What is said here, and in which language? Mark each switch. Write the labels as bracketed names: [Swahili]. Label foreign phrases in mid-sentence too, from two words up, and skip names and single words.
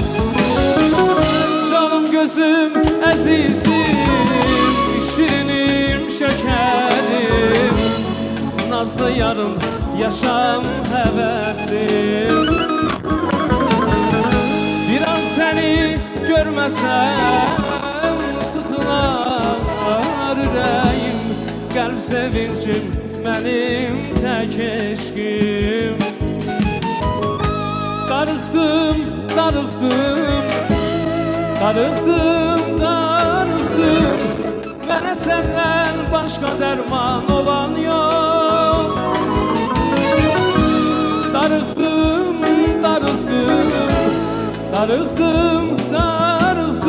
[Turkish] Canım gözüm azizim, şirinim şekerim, nazlı yarım yaşam hevesim. Bir an seni görmesem sıkılar yüreğim. Kalp sevincim benim tek eşkim. [Azerbaijani] Darıxdım, darıxdım, darıxdım, darıxdım. Mənə səndən başqa dərman olan yox. Darıxdım, darıxdım, darıxdım, darıxdım.